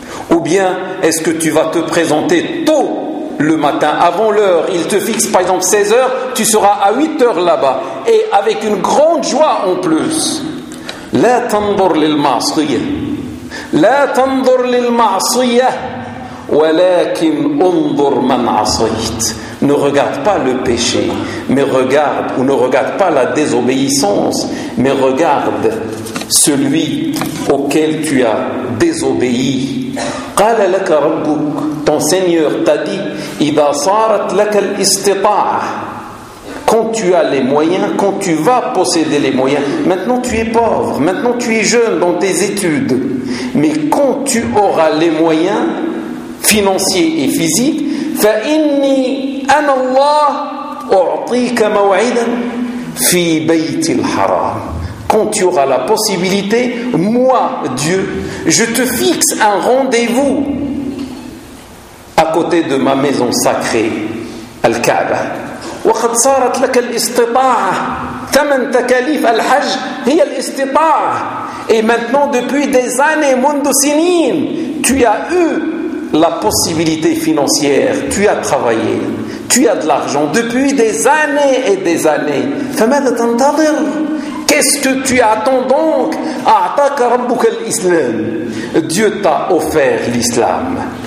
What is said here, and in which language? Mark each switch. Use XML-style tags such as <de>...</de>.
<fr>Ou bien est-ce que tu vas te présenter tôt le matin, avant l'heure ? Il te fixe par exemple 16 heures, tu seras à 8 heures là-bas, et avec une grande joie en plus.</fr> <ar>لا تنظر للمعصية لا تنظر للمعصية ولكن انظر من عصيت.</ar> <fr>Ne regarde pas le péché, mais regarde, ou ne regarde pas la désobéissance, mais regarde celui auquel tu as désobéi.</fr> <ar>قال لك ربك,</ar> <fr>ton Seigneur t'a dit,</fr> <ar>إذا صارت لك الاستطاعة,</ar> <fr>quand tu as les moyens, quand tu vas posséder les moyens. Maintenant tu es pauvre, maintenant tu es jeune dans tes études, mais quand tu auras les moyens financiers et physiques,</fr> <ar>fa inni ana Allah u'tika maw'idan fi bayt al-haram.</ar> <fr>Quand tu auras la possibilité, moi Dieu, je te fixe un rendez-vous à côté de ma maison sacrée, al-Ka'ba.</fr> <ar>وقد صارت لك الاستطاعة ثمن تكاليف الحج هي الاستطاعة.</ar> <fr>Et maintenant depuis des années,</fr> <ar>منذ سنين,</ar> <fr>tu as eu la possibilité financière, tu as travaillé, tu as de l'argent depuis des années et des années.</fr> <ar>فماذا تنتظر؟</ar> <fr>Qu'est-ce que tu attends donc?</fr> <ar>أعطاك ربك الإسلام.</ar> <fr>Dieu t'a offert l'islam.</fr>